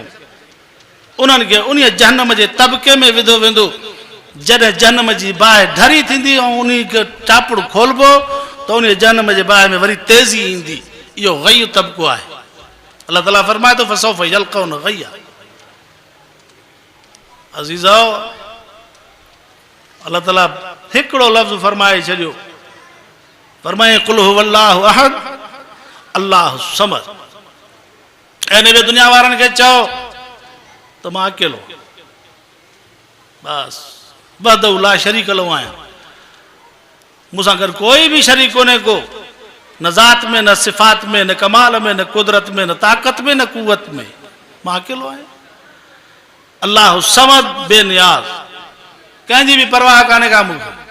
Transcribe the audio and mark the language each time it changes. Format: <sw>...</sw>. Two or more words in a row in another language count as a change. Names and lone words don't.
<sd>उन्हनि खे उन जहन्नम जे तबके में विधो वेंदो जॾहिं जहन्नम जी बाहि ढरी थींदी ऐं उन खे चापुड़ खोलबो त उन जहन्नम जे बाहि में वरी तेज़ी ईंदी। इहो गई तबको आहे। अल्लाह ताला फरमाए थो</sd> <ar>فسوف يلقون غيا.</ar> <sd>अज़ीज़ो, अल्लाह ताला हिकिड़ो लफ़्ज़ फरमाए छॾियो, फरमाए</sd> <ar>قل هو الله أحد الله الصمد.</ar> <sd>ऐं नबी दुनिया वारनि खे चओ त मां अकेलो, बस</sd> <ar>وحده لا شريك له</ar> <sd>आहियां, मूंसां गॾु कोई बि शरीक कोन्हे को, न ज़ात में, न सिफ़ात में, न कमाल में, न कुदरत में, न ताक़त में, न कुवत में, मां अकेलो आहियां।</sd> <ar>الله الصمد</ar> <sd>बेनियाज़, कंहिंजी बि परवाह कान्हे का मूंखे।</sd>